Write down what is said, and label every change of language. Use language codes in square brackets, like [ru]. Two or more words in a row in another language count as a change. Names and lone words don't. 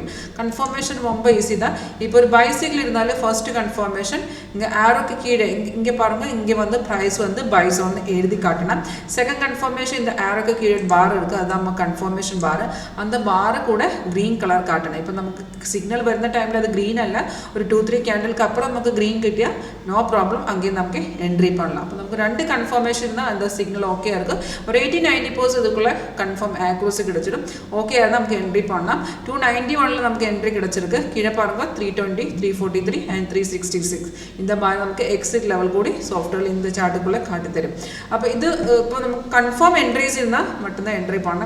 [ta] கன்ஃபர்மேஷன் ரொம்ப ஈஸி தான். இப்போ ஒரு [en] buy signal [ta] இருந்தாலும் [en] first confirmation [ta] இங்கே ஆரோக்கு கீழே இங்கே பாருங்கள், இங்கே வந்து ப்ரைஸ் வந்து [en] buy zone [ta] எழுதி காட்டணும். [en] second confirmation [ta] இந்த ஆரோக்கு கீழே பார் இருக்குது, அதுதான் நம்ம [en] confirmation bar. [ta] அந்த பாரை கூட [en] green colour [ta] காட்டணும். இப்போ நமக்கு சிக்னல் [ml] വരുന്ന ടൈമിൽ അത് ഗ്രീൻ അല്ല, ഒരു 2-3 ക്യാൻഡിൽക്ക് അപ്പുറം നമുക്ക് ഗ്രീൻ കിട്ടിയാൽ [en] no problem, [ml] അങ്ങനെ നമുക്ക് എൻട്രി பண்ணலாம். അപ്പോൾ നമുക്ക് 2 കൺഫർമേഷൻ [ta] இருந்தால் அந்த சிக்னல் ஓகே இருக்கும். ஒரு 80-90% இதுக்குள்ள [en] confirm accuracy [ta] கிடைச்சிடும். ஓகே இருந்தால் நமக்கு என்ட்ரி பண்ணலாம். 291 நமக்கு என்ட்ரி கிடைச்சிருக்கு. கீழே பாருங்க 320, 343 and 366. இந்த மாதிரி நமக்கு [en] exit level [ta] கூடி சாஃப்ட்வேர் இந்த சார்ட்டுக்குள்ள காட்டி தரும். அப்போ இது இப்போ நமக்கு [en] confirm entries [ta] இருந்தால் மட்டும்தான் என்ட்ரி பண்ணலாம்.